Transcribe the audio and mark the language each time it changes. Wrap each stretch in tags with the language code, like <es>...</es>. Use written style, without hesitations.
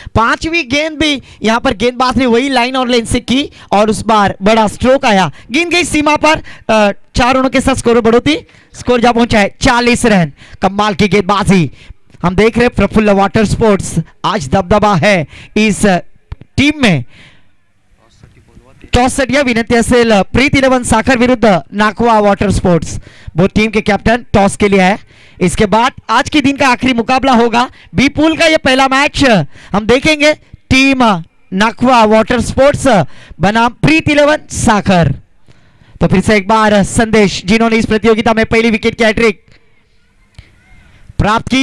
<hi>पांचवी गेंद भी यहाँ पर गेंदबाज ने वही लाइन और लेन से की और उस बार बड़ा स्ट्रोक आया. गेंद गई सीमा पर. 4 रनों के साथ स्कोर बढ़ोतरी. स्कोर जा पहुंचा है 40 रन. कमाल की गेंदबाजी हम देख रहे हैं. प्रफुल्ल वाटर स्पोर्ट्स आज दबदबा है इस टीम में.</hi> <mr>टॉस साठी विनंती असेल प्रीत 11 साखर विरुद्ध नाखवा वाटर स्पोर्ट्स.</mr> <hi>वो टीम के कैप्टन टॉस के लिए है. इसके बाद आज के दिन का आखिरी मुकाबला होगा. बी पूल का ये पहला मैच हम देखेंगे. टीम नाखवा वाटर स्पोर्ट्स बनाम प्रीत 11 साखर. तो फिर से एक बार संदेश जिन्होंने इस प्रतियोगिता में पहली विकेट की हैट्रिक प्राप्त की.</hi>